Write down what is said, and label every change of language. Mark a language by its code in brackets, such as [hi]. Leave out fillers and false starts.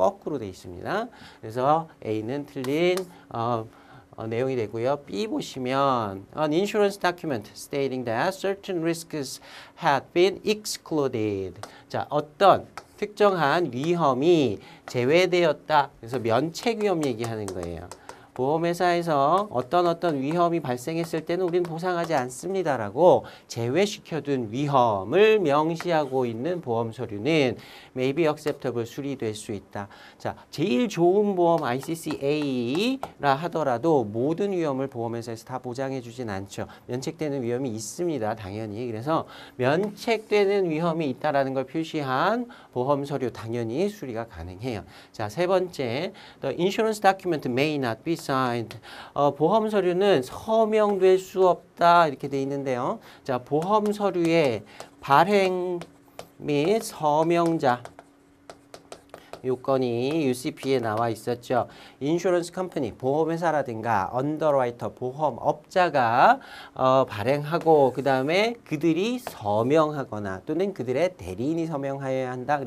[ko] 거꾸로 돼 있습니다. 그래서 A는 틀린 내용이 되고요. [en] B [ko] 보시면 [en] An insurance document stating that certain risks had been excluded. [ko] 자, 어떤 특정한 위험이 제외되었다. 그래서 면책 위험 얘기하는 거예요. 보험회사에서 어떤 위험이 발생했을 때는 우리는 보상하지 않습니다라고 제외시켜둔 위험을 명시하고 있는 보험 서류는 [en] may be acceptable [ko] 수리될 수 있다. 자, 제일 좋은 보험 ICCA라 하더라도 모든 위험을 보험회사에서 다 보장해주진 않죠. 면책되는 위험이 있습니다. 당연히. 그래서 면책되는 위험이 있다라는 걸 표시한 보험 서류 당연히 수리가 가능해요. [en] 자, [ko] 세 번째, [en] the insurance document may not be signed. [ko] 보험 서류는 서명될 수 없다 이렇게 돼 있는데요. 자, 보험 서류의 발행 및 서명자 요건이 UCP에 나와 있었죠. 인슈런스 컴퍼니, 보험회사라든가 언더라이터, 보험업자가 발행하고 그 다음에 그들이 서명하거나 또는 그들의 대리인이 서명하여야 한다.